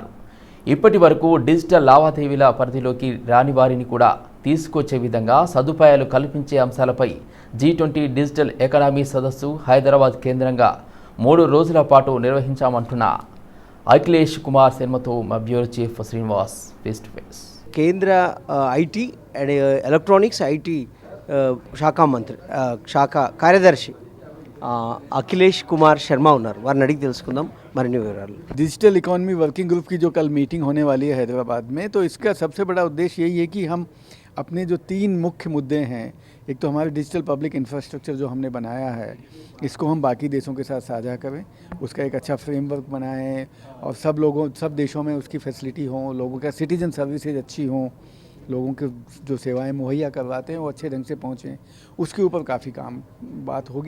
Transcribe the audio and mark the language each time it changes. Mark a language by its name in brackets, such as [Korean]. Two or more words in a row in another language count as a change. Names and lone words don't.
[Telugu] ఇప్పటి వరకు డిజిటల్ లావాదేవీల పరిధిలోకి రాని వారిని కూడా తీసుకొచ్చే విధంగా సదుపాయాలు కల్పించే అంశాలపై G20 [English] digital economy [Telugu] సదస్సు హైదరాబాద్ కేంద్రంగా 3 రోజుల పాటు నిర్వహించామంటున్న అఖిలేష్ కుమార్ శర్మతో మా బ్యూరో చీఫ్ శ్రీనివాస్ [English] face to face. [Telugu] కేంద్ర [English] IT and Electronics IT [Telugu] శాఖ కార్యదర్శి अखिलेश कुमार शर्मा ఉన్నారు వారిని అడిగి తెలుసుకుందాం మరిన్ని వివరాలు. [English] digital economy working group [Hindi] की जो कल मीटिंग होने वाली है हैदराबाद में, तो इसका सबसे बड़ा उद्देश्य यही है कि हम अपने जो 3 मुख्य मुद्दे हैं, एक तो हमारे [English] digital public infrastructure [Hindi] जो हमने बनाया है, इसको हम बाकी देशों के साथ साझा करें, उसका एक अच्छा फ्रेमवर्क बनाएं और सब देशों में उसकी फैसिलिटी हो, लोगों का [English] citizen services [Hindi] अच्छी हों, लोगों के जो सेवाएं मुहैया करवाते हैं वो अच्छे ढंग से पहुँचें, उसके ऊपर काफ़ी बात होगी.